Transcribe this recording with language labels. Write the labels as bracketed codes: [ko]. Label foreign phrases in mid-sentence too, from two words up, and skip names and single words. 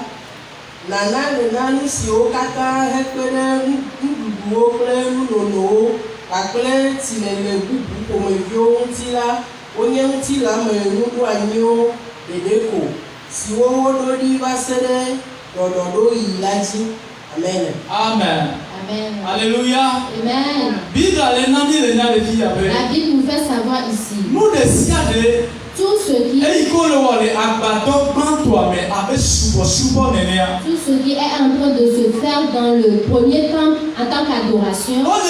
[ee] Nana le nanu siwo katã hekpe ɖe nuɖuɖuwo kple nunonowo kpakple tsilele bubu ƒomeviwo ŋuti la wonye ŋutilãmenuɖoanyiwo ɖeɖe ko siwo woɖo ɖi va se ɖe ɖɔɖɔɖoɣi la dzi. Amen. Amen. Amen. Alléluia. Amen. [fr] La Bible nous fait savoir ici. Nous décidons tout ce qui est en train de se faire dans le premier temps en tant qu'adoration.